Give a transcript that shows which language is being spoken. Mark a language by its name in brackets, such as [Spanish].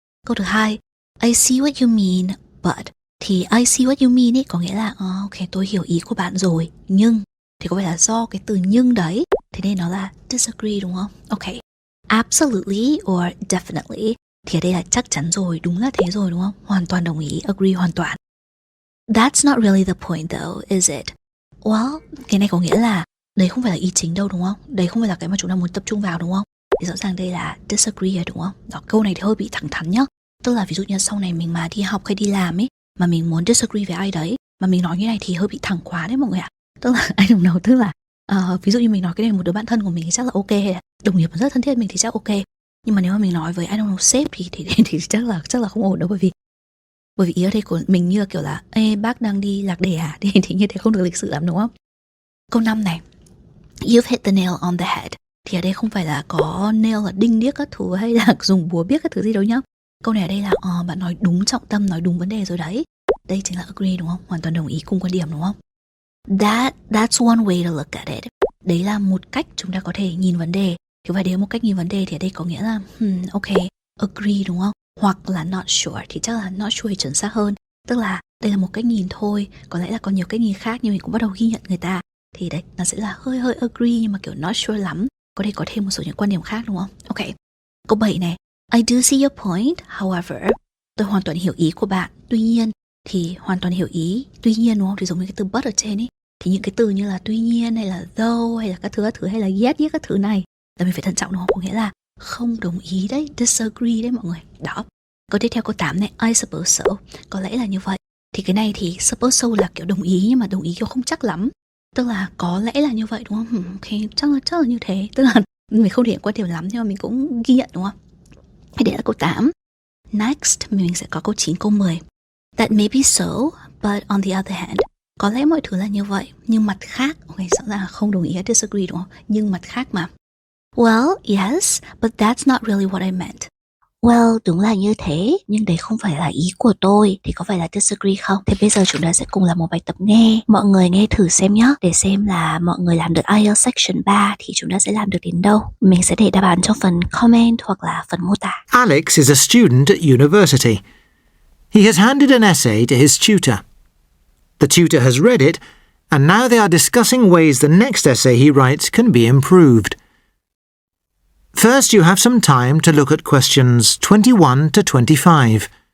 [Vietnamese] Câu thứ hai, [English] I see what you mean, but. [Vietnamese] Thì [English] I see what you mean [Vietnamese] ấy có nghĩa là ok, tôi hiểu ý của bạn rồi, nhưng thì có phải là do cái từ nhưng đấy, thế nên nó là disagree đúng không? Ok. Absolutely or definitely thì ở đây là chắc chắn rồi, đúng là thế rồi đúng không? Hoàn toàn đồng ý, agree hoàn toàn. [English] That's not really the point though, is it? [Vietnamese] Well, cái này có nghĩa là đấy không phải là ý chính đâu đúng không? Đấy không phải là cái mà chúng ta muốn tập trung vào đúng không? Thì rõ ràng đây là disagree rồi đúng không? Đó, câu này thì hơi bị thẳng thắn nhá. Tức là ví dụ như sau này mình mà đi học hay đi làm ấy, mà mình muốn disagree với ai đấy, mà mình nói như này thì hơi bị thẳng quá đấy mọi người ạ. Tức là I don't know, tức là ví dụ như mình nói cái này một đứa bạn thân của mình thì chắc là ok, hay là đồng nghiệp rất thân thiết với mình thì chắc ok. Nhưng mà nếu mà mình nói với I don't know sếp thì chắc là không ổn đâu, bởi vì ý ở đây của mình như là kiểu là ê bác đang đi lạc đề à, thì như thế không được lịch sự lắm đúng không? Câu 5 này, [English] you've hit the nail on the head. [Vietnamese] Thì ở đây không phải là có nail là đinh điếc các thứ hay là dùng búa biếc các thứ gì đâu nhá. Câu này ở đây là bạn nói đúng trọng tâm, nói đúng vấn đề rồi đấy. Đây chính là agree đúng không? Hoàn toàn đồng ý cùng quan điểm đúng không? [English] That's one way to look at it. [Vietnamese] Đấy là một cách chúng ta có thể nhìn vấn đề. Thì phải đến một cách nhìn vấn đề thì ở đây có nghĩa là ok, agree đúng không? Hoặc là not sure thì chắc là not sure chuẩn xác hơn. Tức là đây là một cách nhìn thôi, có lẽ là có nhiều cách nhìn khác nhưng mình cũng bắt đầu ghi nhận người ta. Thì đấy, nó sẽ là hơi agree nhưng mà kiểu not sure lắm. Có thể có thêm một số những quan điểm khác đúng không? Ok. Câu 7 này, [English] I do see your point, however. [Vietnamese] Tôi hoàn toàn hiểu ý của bạn. Tuy nhiên, thì hoàn toàn hiểu ý. Tuy nhiên đúng không? Thì giống như cái từ but ở trên ấy. Thì những cái từ như là tuy nhiên hay là though hay là các thứ hay là yet các thứ này là mình phải thận trọng đúng không? Có nghĩa là không đồng ý đấy, disagree đấy mọi người. Đó. Câu tiếp theo câu 8 này, [English] I suppose so. [Vietnamese] Có lẽ là như vậy. Thì cái này thì suppose so là kiểu đồng ý nhưng mà đồng ý kiểu không chắc lắm. Tức là có lẽ là như vậy đúng không? Ok, chắc là như thế. Tức là mình không thể hiện quan điểm lắm nhưng mà mình cũng ghi nhận đúng không? Thì đấy là câu 8. Next, mình sẽ có câu 9, câu 10. [English] That may be so, but on the other hand. [Vietnamese] Có lẽ mọi thứ là như vậy, nhưng mặt khác, ok, rõ ràng là không đồng ý hay disagree đúng không? Nhưng mặt khác mà. [English] Well, yes, but that's not really what I meant. [Vietnamese] Well, đúng là như thế, nhưng đấy không phải là ý của tôi, thì có phải là disagree không? Thế bây giờ chúng ta sẽ cùng làm một bài tập nghe. Mọi người nghe thử xem nhé, để xem là mọi người làm được IELTS Section 3 thì chúng ta sẽ làm được đến đâu. Mình sẽ để đáp án trong phần comment hoặc là phần mô tả. [English] Alex is a student at university. He has handed an essay to his tutor. The tutor has read it, and now they are discussing ways the next essay he writes can be improved. First, you have some time to look at questions 21 to 25.